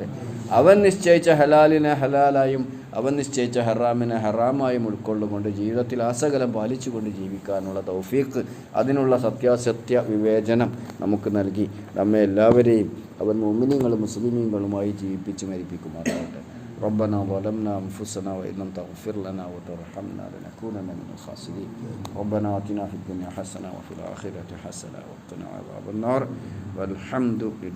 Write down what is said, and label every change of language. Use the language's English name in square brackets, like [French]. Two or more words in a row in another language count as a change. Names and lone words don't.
[Malayalam] അവൻ നിശ്ചയിച്ച ഹലാലിനെ ഹലാലായും അവൻ നിശ്ചയിച്ച ഹറാമിനെ ഹറാമായും ഉൾക്കൊള്ളുകൊണ്ട് ജീവിതത്തിൽ ആസകലം പാലിച്ചുകൊണ്ട് ജീവിക്കാനുള്ള തൗഫീഖ്, അതിനുള്ള സത്യാസത്യ വിവേചനം നമുക്ക് നൽകി നമ്മെ എല്ലാവരെയും അവൻ മുഅ്മിനീങ്ങളും മുസ്ലിമീങ്ങളുമായി ജീവിപ്പിച്ച് മരിപ്പിക്കുമാറാവട്ടെ. [Arabic] ربنا ظلمنا أنفسنا وإن لم تغفر لنا وترحمنا لنكونن من الخاسرين. ربنا آتنا في الدنيا حسنة وفي الآخرة حسنة وقنا عذاب النار والحمد لله.